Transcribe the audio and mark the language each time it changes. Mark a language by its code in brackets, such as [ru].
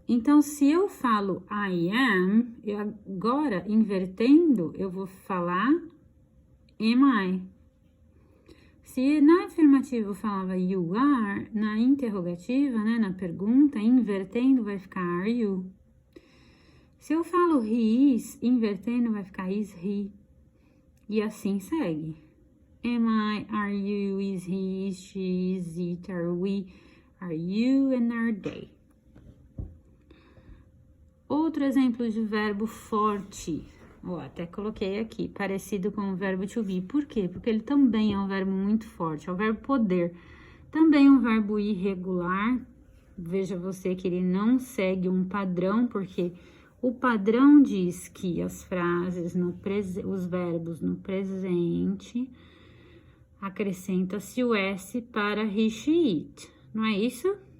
[pt] Então, se eu falo [en] I am, [pt] eu agora, invertendo, eu vou falar [en] am I. [pt] Se na afirmativa eu falava [en] you are, [pt] na interrogativa, né, na pergunta, invertendo, vai ficar [en] are you. [pt] Se eu falo [en] he is, [pt] invertendo, vai ficar [en] is he. [pt] E assim segue. [en] Am I, are you, is he, is she, is it, are we, are you, and are they. [pt] Outro exemplo de verbo forte, até coloquei aqui, parecido com o verbo to be. Por quê? Porque ele também é um verbo muito forte, é o verbo poder. Também é um verbo irregular, veja você que ele não segue um padrão, porque o padrão diz que as frases, os verbos no presente, acrescenta-se o S para he, she, it, não é isso?